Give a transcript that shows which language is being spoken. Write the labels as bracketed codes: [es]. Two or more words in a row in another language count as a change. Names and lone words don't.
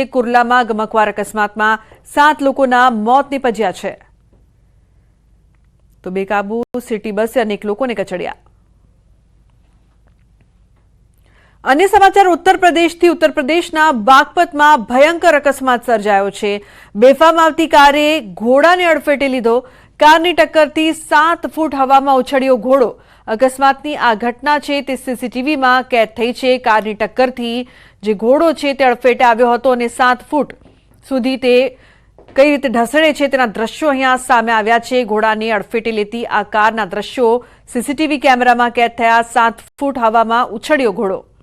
[gu] કુર્લામાં ગમકવાર અકસ્માતમાં 7 લોકોના મૌત નિપજ્યા છે। તો બેકાબૂ સિટી બસે અનેક લોકોને કચડ્યા। અન્ય સમાચાર ઉત્તર પ્રદેશથી। ઉત્તર પ્રદેશના બાગપતમાં ભયંકર અકસ્માત સર્જાયો છે। બેફામ આવતી કારે ઘોડાને અડફેટે લીધો। કારની ટક્કરથી 7 ફૂટ હવામાં ઉછળ્યો ઘોડો। અકસ્માતની આ ઘટના છે તે સીસીટીવીમાં કૈદ થઈ છે। કારની ટક્કરથી જે ઘોડો છે તે અડફેટે આવ્યો હતો અને 7 ફૂટ સુધી તે કઈ રીતે ઢસડે છે તેના દ્રશ્યો અહીંયા સામે આવ્યા છે। ઘોડાને અડફેટે લેતી આ કારના દ્રશ્યો સીસીટીવી કેમેરામાં કેદ થયા। 7 ફૂટ હવામાં ઉછળ્યો ઘોડો।